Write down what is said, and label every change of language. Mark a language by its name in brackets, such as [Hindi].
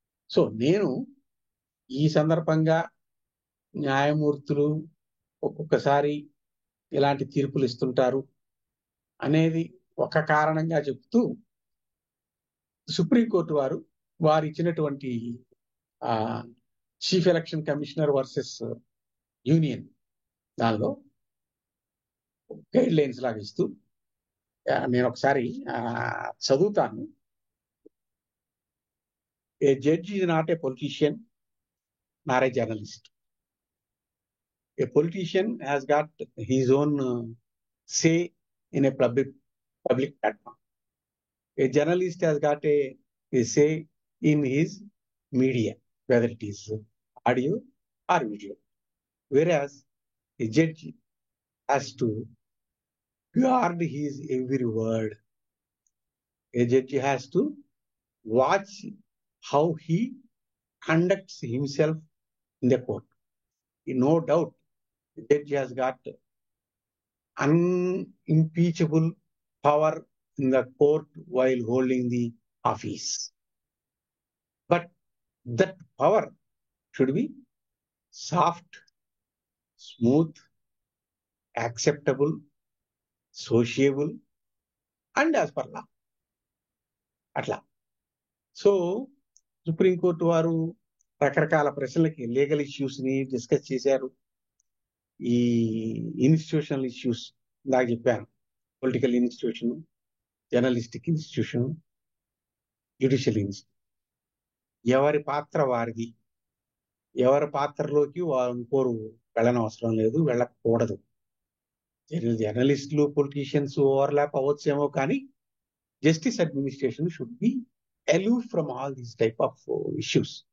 [Telugu] So నేను ఈ సందర్భంగా న్యాయమూర్తులు ఒక్కొక్కసారి ఇలాంటి తీర్పులు ఇస్తుంటారు అనేది ఒక కారణంగా చెప్తూ, సుప్రీంకోర్టు వారు ఇచ్చినటువంటి chief election commissioner versus union దానిలో గైడ్ లైన్స్ లాగా ఇస్తూ నేను ఒకసారి చదువుతాను. [English] A judge is not a politician nor a journalist. A politician has got his own say in a public platform. A journalist has got a say in his media, whether it is audio or video. Whereas a judge has to guard his every word. A judge has to watch how he conducts himself in the court. No doubt, the judge has got unimpeachable power in the court while holding the office. But that power should be soft, smooth, acceptable, sociable, and as per law. [Telugu] అట్లా. So supreme court వారు రకరకాల ప్రశ్నలకి legal issues ని discuss చేశారు. ఈ institutional issues ఇందాక చెప్పాను, political institution, journalistic institution, judicial institution. ఎవరి పాత్ర వారిది. ఎవరి పాత్రలోకి వారు ఇంకోరు వెళ్ళనవసరం లేదు, వెళ్ళకూడదు. జర్నలిస్టులు, పొలిటీషియన్స్ ఓవర్లాప్ అవ్వచ్చేమో, కానీ [English] justice administration should be aloof from all these type of issues.